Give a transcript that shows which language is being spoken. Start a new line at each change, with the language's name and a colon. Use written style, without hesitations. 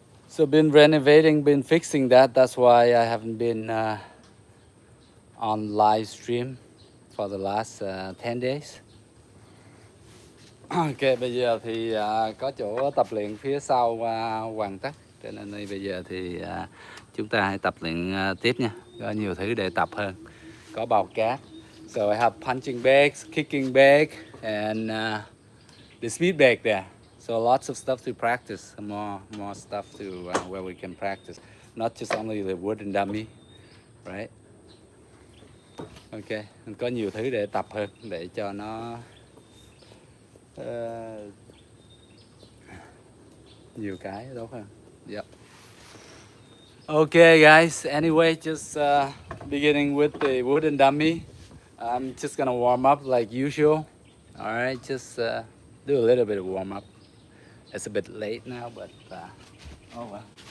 English: So been renovating, been fixing that. That's why I haven't been on live stream for the last 10 days.
Vietnamese: Ok, bây giờ thì có chỗ tập luyện phía sau hoàn tất, cho nên bây giờ thì chúng ta hãy tập luyện tiếp nha. Có nhiều thứ để tập hơn. Có bào cát.
English: So I have punching bags, kicking bag, and the speed bag there. So lots of stuff to practice. More stuff to where we can practice. Not just only the wooden dummy, right?
Vietnamese: Ok, mình có nhiều thứ để tập hơn để cho nó nhiều cái tốt hơn.
English: Yep. Okay guys, anyway, just beginning with the wooden dummy. I'm just gonna warm up like usual. Alright, just do a little bit of warm up. It's a bit late now, but oh well.